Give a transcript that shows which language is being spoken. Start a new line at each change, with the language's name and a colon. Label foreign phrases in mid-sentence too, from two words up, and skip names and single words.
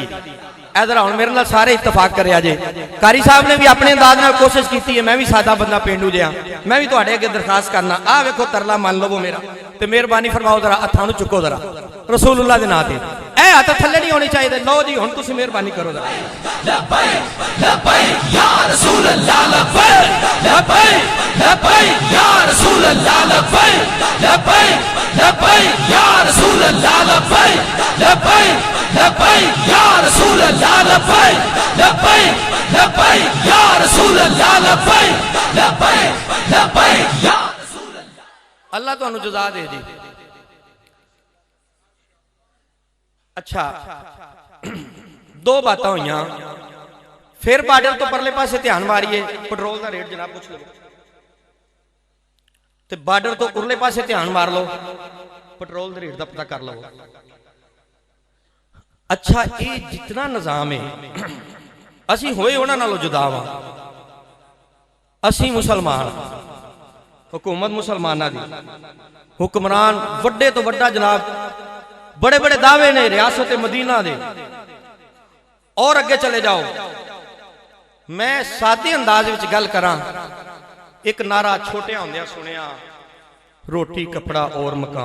Punjabi: ادھر ہن میرے نال سارے اتفاق کرے جے۔ قاری صاحب نے بھی اپنے انداز نال کوشش کی ہے، میں بھی سادہ بندہ پینڈو جیہا، میں بھی تہاڈے اگے درخواست کرنا، آ ویکھو ترلا من لوو میرا تے مہربانی فرماؤ، ذرا ہتھاں نوں چکو ذرا رسول اللہ دے ناں تے. اے ہتھ تھلے نہیں ہونے چاہیے۔ لو جی ہن تسیں مہربانی کرو ذرا.
Arabic: لبيك لبيك يا رسول الله لبيك لبيك لبيك يا رسول الله لبيك لبيك لبيك يا رسول الله لبيك لبيك لبيك يا رسول الله لبيك لبيك لبيك يا رسول الله لبيك لبيك لبيك يا رسول الله.
Punjabi: اللہ تہانوں جزا دے جی. اچھا، دو باتاں ہوئیاں، پھر بارڈر تو پرلے پاسے دھیان ماریے، پیٹرول کا ریٹ جناب پچھ لو، تے بارڈر تو ارلے پاسے دھیان مار لو,
Urdu: پیٹرول کے ریٹ کا پتہ کر لو. اچھا، یہ جتنا نظام ہے
Punjabi: اسی ہوئے اوہناں نالوں جدا واں. اسی مسلمان، حکومت مسلماناں دی، حکمران وڈے تو وڈا جناب بڑے بڑے دعوے نے ریاست مدینہ دے، اور اگے چلے جاؤ. میں سادے انداز وچ گل کراں، ایک نعرہ چھوٹیاں ہوندیاں سنیا,
Urdu: روٹی کپڑا اور مکان.